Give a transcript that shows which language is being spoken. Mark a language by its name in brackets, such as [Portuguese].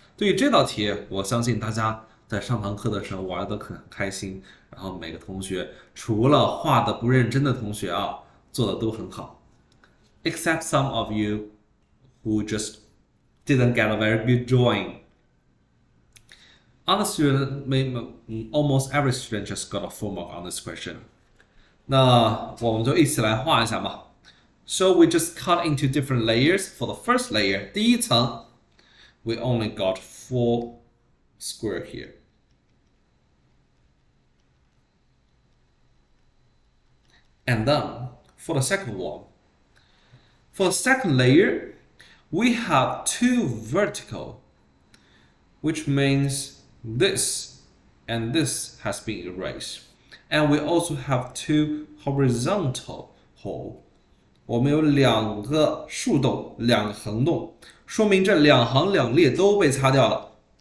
[Chinese] 对于这道题，我相信大家在上堂课的时候玩得很开心，然后每个同学除了画的不认真的同学啊，做的都很好 ， [English] except some of you who just didn't get a very good drawing. Other student, almost every student just got a full mark on this question. [Chinese] 那我们就一起来画一下嘛。 [English] So we just cut into different layers. For the first layer, [Chinese] 第一层 [English] we only got 4 square here. And then for the second one, for the second layer, we have 2 vertical, which means this and this has been erased. And we also have 2 horizontal hole. [Chinese] 我们有2个竖洞，2个横洞，说明这2行2列都被擦掉了。